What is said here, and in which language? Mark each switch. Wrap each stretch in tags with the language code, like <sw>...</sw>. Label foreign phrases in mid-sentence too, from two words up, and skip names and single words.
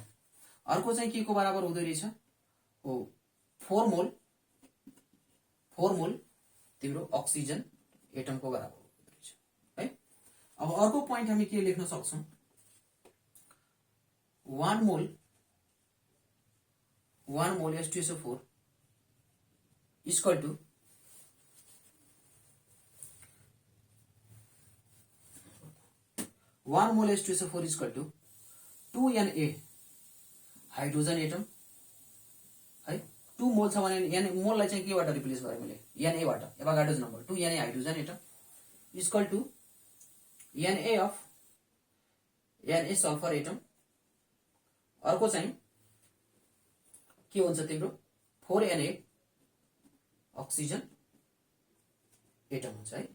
<ne>अर्को चाहिँ के को बराबर हुँदै रहेछ, 4 मोल तिम्रो</ne> <en>oxygen atom</en> <ne>को बराबर हुँदै रहेछ है। अब अर्को पोइन्ट हामी के लेख्न सक्छौं,</ne> <en>1 mole H2SO4 equal to 1 mole H2SO4 equal to 2Na hydrogen atom</en> <ne>है। 2 मोल छ भने मोललाई चाहिँ केबाट रिप्लेस गरे मैले, Na बाट,</ne> <en>Avogadro's number 2Na hydrogen atom equal to Na sulfur atom.</en> <ne>अर्को चाहिँ के हुन्छ तिम्रो</ne> <en>4Na oxygen atom</en> <ne>हुन्छ है।</ne>